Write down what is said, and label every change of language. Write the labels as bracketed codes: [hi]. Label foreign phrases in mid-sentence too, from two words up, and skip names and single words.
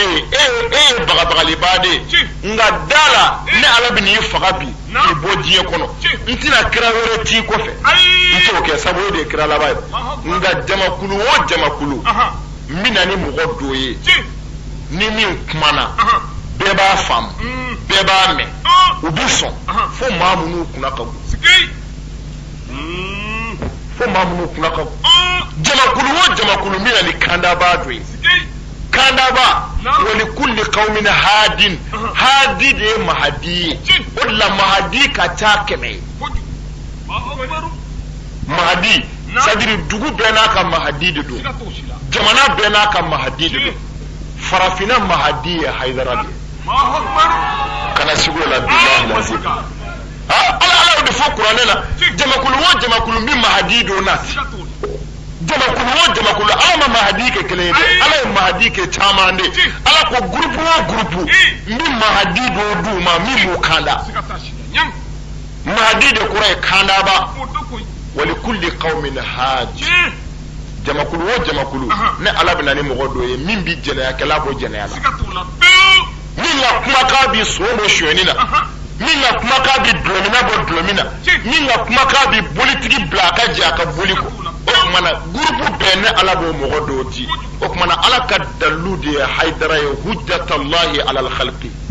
[bm] ye e ye bagabagaliba de ye nka da la ne ala bɛ n'i faga bi k'i bɔ diɲɛ kɔnɔ n tɛna kira wɛrɛ t'i kɔfɛ n t'o kɛ sabu o de ye kira laban ye nka jamakulu o jamakulu n bɛ na ni mɔgɔ dɔ ye ni min kumana bɛɛ b'a faamu bɛɛ b'a mɛn u bɛ sɔn fo maa minnu kunna ka bon jamakulu o jamakulu min na ni kandaba dɔ ye kandaba [ar] ولكل قوم هاد [bm] hadi de ye mahadi ye o de la mahadi ka ca 100 ye mahadi [fr] c'est-à-dire [bm] dugu bɛɛ n'a ka mahadi de don jamana bɛɛ n'a ka mahadi de don farafina mahadi ye haidara de kana sigo la billahi lazim ala de fo kuranɛ la jamakulu o jamakulu min mahadi don nati jamakulu o jamakulu ala ma mahadi kɛ kelen ye dɛ ala ye mahadi kɛ caman de ala ko groupe o groupe min mahadi do d'u ma min b'u kanda mahadi de kɔrɔ ye kandaba [ar] ولكل قوم هاد [bm] jamakulu o jamakulu ne ala bɛ na ni mɔgɔ dɔ ye min bi jɛnɛyakɛla bɔ jɛnɛya la min ka kumakan bi so bɔ sonyɛni na min ka kumakan bi dulɔmina bɔ dulɔmina min ka kumakan bi bolitigi bila a ka jɛ a ka boli kɔ o tuma na gurupu bɛɛ ne ala b'o mɔgɔ dɔw di o tuma na ala ka dalilu de ye haidara ye [ar] حجة الله على الخلق